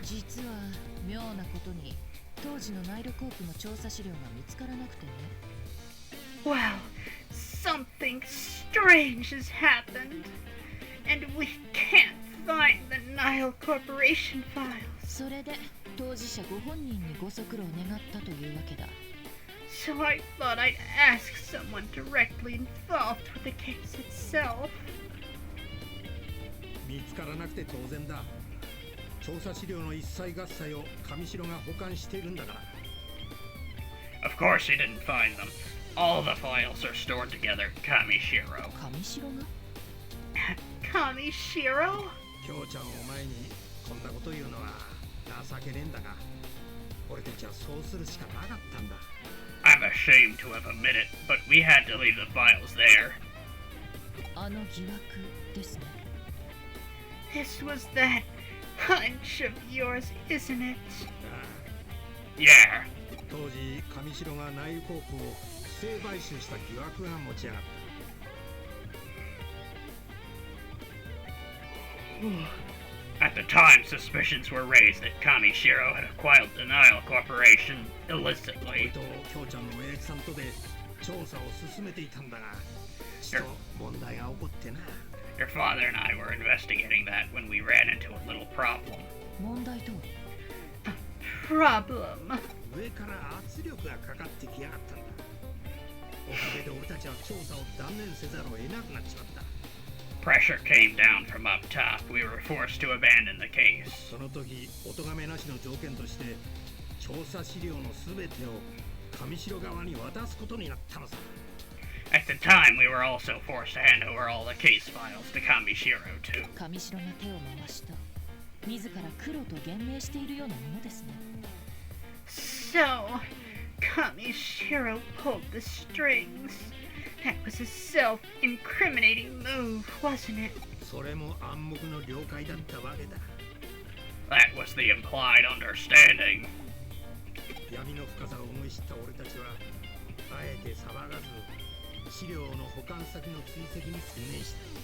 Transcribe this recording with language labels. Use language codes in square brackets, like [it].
[ja] 実は妙なことに当時のナイルコープの調査資料が見つからなくてね。 [en] Well, something strange has happened, and we can't find the Nile Corporation files. [ja] それで当事者ご本人にご足労願ったというわけだ。 [en] So I thought I'd ask someone directly involved with the case itself. [ja] 見つからなくて当然だ。調査資料の一切合切を上白が保管しているんだから。 [en] Of course he didn't find them. All the files are stored together, Kamishiro. [ja] 上白が [en] Kamishiro? [ja] 京ちゃんを前にこんなこと言うのは情けねえんだが、俺たちはそうするしかなかったんだ。 [en] I'm ashamed to have admitted it, but we had to leave the files there. [ja] あの疑惑ですね。 [en] This was that hunch of yours, isn't it? Yeah. [ja] 当時上白がナイルコープを不正買収した疑惑が持ち上がった。 [en] At the time, suspicions were raised that Kamishiro had acquired the Nile Corporation [ja] 俺 [en] illicitly. [ja] と京ちゃんの親父さんとで調査を進めていたんだが、ちょっと問題が起こってな。 [en] Your father and I were investigating that when we ran into a little problem. [ja] 問題とは [en] Problem. [ja] 上から圧力がかかってきやがったんだ。おかげで俺たちは調査を断念せざるを得なくなっちまった。 [en] Pressure came down from up top. We were forced to abandon the case. [ja] その時、お咎めなしの条件として、調査資料のすべてを上白側に渡すことになったのさ。 [en] At the time, we were also forced to hand over all the case files to Kamishiro, too. [ja] 上白が手を回した。自ら黒と言明しているようなものですね。 [en] So, Kamishiro pulled the strings. That was a self-incriminating move, wasn't it? [ja] それも暗黙の了解だったわけだ。 [en] That was the implied understanding. [ja] 闇の深さを思い知った俺たちは、あえて騒がず、資料の保管先の追跡に専念した。